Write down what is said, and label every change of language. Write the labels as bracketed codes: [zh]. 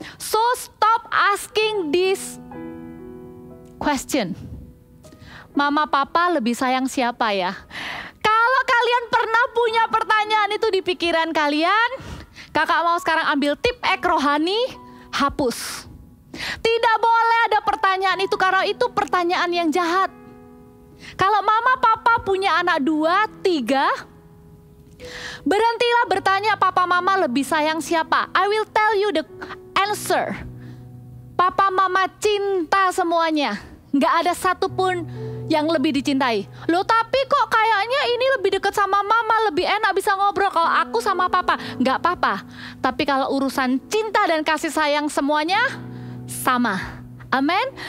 [en] So stop asking this question. [id] Mama papa lebih sayang siapa ya? Kalau kalian pernah punya pertanyaan itu di pikiran kalian, kakak mau sekarang ambil tip ek rohani, hapus. Tidak boleh ada pertanyaan itu, karena itu pertanyaan yang jahat. Kalau mama papa punya anak 2, 3, berhentilah bertanya papa mama lebih sayang siapa. [en] I will tell you the answer. [id] Papa mama cinta semuanya. Nggak ada satupun yang lebih dicintai. Loh tapi kok kayaknya ini lebih dekat sama mama, lebih enak bisa ngobrol kalau aku sama papa. Nggak apa-apa. Tapi kalau urusan cinta dan kasih sayang semuanya sama. Amin.